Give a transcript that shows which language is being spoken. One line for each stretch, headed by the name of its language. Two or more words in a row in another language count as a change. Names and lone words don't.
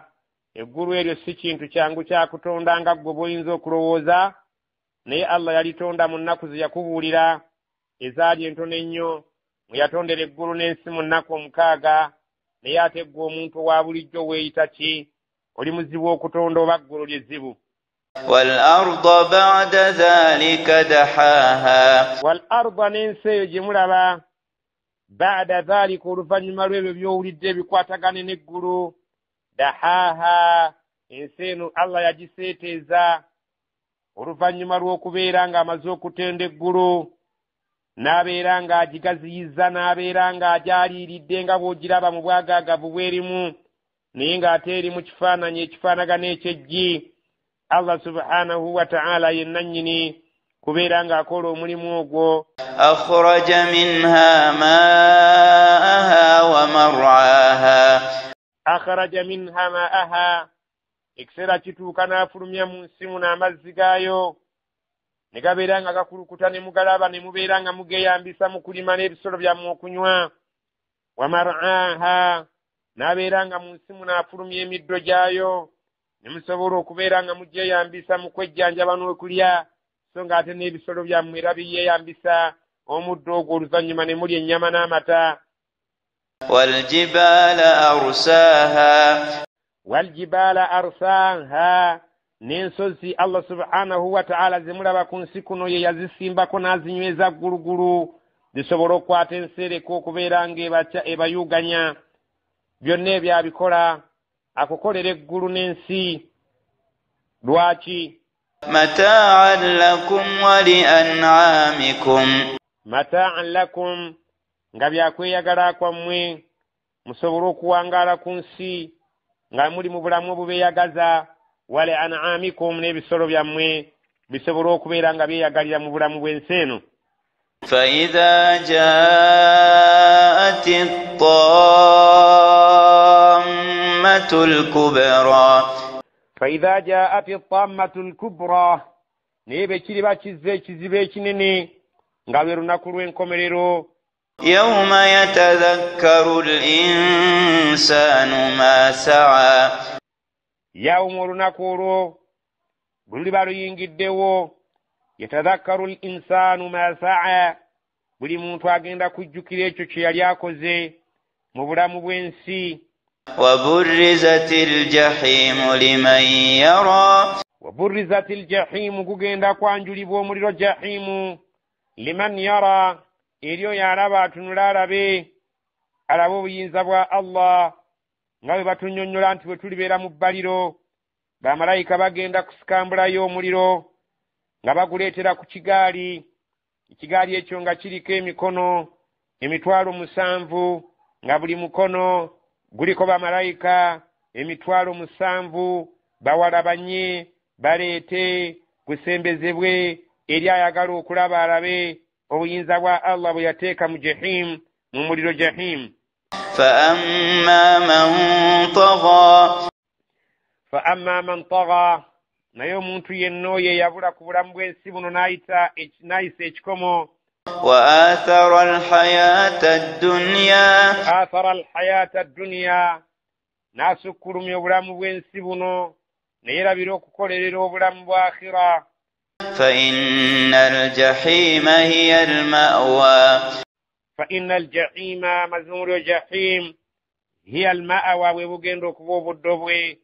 Ganda: eggulu eryo si kintu kyangu kya kutonda nga ggwe bw'oyinza okulowooza, naye Allah yalitonda mu nnaku ze yakubuulira ezaali entono ennyo. mwe yatondera eggulu n'ensi mu nnaku 6, naye ate ggwe omuntu owa bulijjo weeyita ki? oli muzibu okutonda oba ggulu lyezzibu.
Arabic: والأرض بعد ذلك دحاها
Ganda: والأرض n'ensi eyo gye mulaba
Arabic: بعد ذلك
Ganda: oluvannyuma lw'ebyo by'owulidde ebikwatagane n'eggulu. dahaha ensi eno Allah yagiseeteeza oluvannyuma lw'okubeera ng'amaze okutenda eggulu, n'abeera ng'agigaziyizza, n'abeera ng'agyaliiridde nga bw'ogiraba mu bwagaagavu bw'erimu, naye ng'ate eri mu kifaananyi ekifaanagana eky'eggi.
Arabic: الله سبحانه وتعالى
Ganda: yenna nnyini kubeera ng'akola omulimu ogwo.
Arabic: أخرج منها ماءها ومرعاها أخرج منها ماءها
Ganda: ekiseera kituuka n'afulumya mu nsi muno amazzi gaayo ne gabeera nga gakulukuta ne mugalaba ne mubeera nga mugeyambisa mu kulima n'ebisolo byammwe okunywa.
Arabic: ومرعاها
Ganda: n'abeera nga mu nsi muno afulumya emiddo gyayo ne musobola okubeera nga mugyeyambisa mu kwejjanjaba n'okulya, so ng'ate n'ebisolo byammwe era biyeeyambisa omuddo ogwo oluvannyuma ne mulya ennyama n'amata.
Arabic: والجبال أرساها والجبال أرساها
Ganda: n'ensozi
Arabic: الله سبحانه وتعالى
Ganda: ze mulaba ku nsi kuno ye yazisimbako n'azinyweza ggulugulu zisobola okukwata ensereko okubeera ng'ebayuganya. byonna ebyo abikola akukolera eggulu n'ensi. lwaki?
Arabic: متاعا لكم ولأنعامكم متاعا لكم
Ganda: nga byakweyagala kwammwe musobole okuwangaala ku nsi nga muli mu bulamu obubeeyagaza.
Arabic: ولأنعامكم
Ganda: n'ebisolo byammwe bisobole okubeera nga byeyagalira mu bulamu bw'ensi eno.
Arabic: فإذا جاءت الطامة الكبرى فإذا جاءت الطامة الكبرى
Ganda: naye bwe kiriba kizze ekizibu ekinene nga lwe lunaku lw'enkomerero.
Arabic: يوم يتذكر الإنسان ما سعى
Ganda: yawumu olunaku olwo bwe luliba luyingiddewo.
Arabic: يتذكر الإنسان ما سعى,
Ganda: buli muntu agenda kujjukira ekyo kye yali akoze mu bulamu bw'ensi.
Arabic: وبرزت الجحيم لمن يرى وبرزت الجحيم
Ganda: gugenda kwanjulibwa omuliro
Arabic: الجحيم لمن يرى
Ganda: eri oyo alaba atunula alabe obuyinza bwa Allah nga bwe batunnyonnyola nti bwe tulibeera mu bbaliro bamalayika bagenda kusikambulayo omuliro nga baguleetera ku kigaali. ekigaali ekyo nga kiriko emikono 7,000 nga buli mukono guliko bamalayika 7,000 bawalabanye baleete gusembezebwe eri ayagala okulaba alabe obuyinza bwa Allah bwe yateeka mu jahim, mu muliro jahim.
Arabic: فأما من طغى فأما من طغى
Ganda: naye omuntu yenna oyo yabula ku bulamu bw'ensi buno n'ayisa ekikomo.
Arabic: وآثر الحياة الدنيا آثر الحياة الدنيا
Ganda: n'asukkulumya obulamu bw'ensi buno ne yeerabira okukolerera obulamu bwa akhira.
Arabic: فإن الجحيم هي المأوى فإن الجحيم مزمور جحيم هي المأوى وبugenda
Ganda: okuba obuddo bwe.